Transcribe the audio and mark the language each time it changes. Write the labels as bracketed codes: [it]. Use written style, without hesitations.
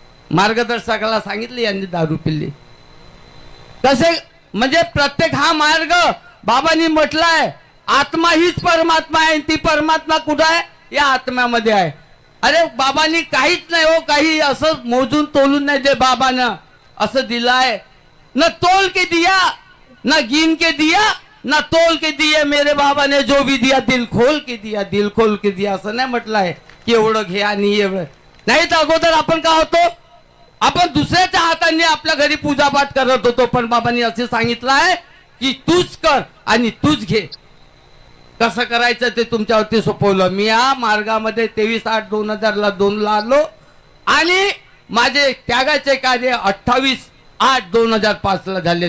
[mr] मार्गदर्शकाला सांगितलं यांनी दारू पिली. कसे म्हणजे प्रत्येक हा मार्ग बाबांनी म्हटलाय आत्मा हीच परमात्मा आहे. ती परमात्मा कुठं आहे? या आत्म्यामध्ये आहे. अरे बाबांनी काहीच नाही हो, काही असं मोजून तोलून नाही दे. बाबानं असं दिलाय, [hi] न तोल के दिया न गिन के दिया न तोल के दिया, मेरे बाबा ने जो भी दिया दिल खोल के दिया, दिल खोल के दिया. [mr] असं नाही म्हटलं आहे की एवढं घे आणि एवढं नाही. तर अगोदर आपण काय होतो, आपण दुसऱ्याच्या हाताने आपल्या घरी पूजापाठ करत होतो. पण बाबांनी असे सांगितलं आहे की तूच कर आणि तूच घे. कसं करायचं ते तुमच्यावरती सोपवलं. मी या मार्गामध्ये 23/8/2002 ला आलो आणि माझे त्यागाचे कार्य 28/8/2005 ला झाले.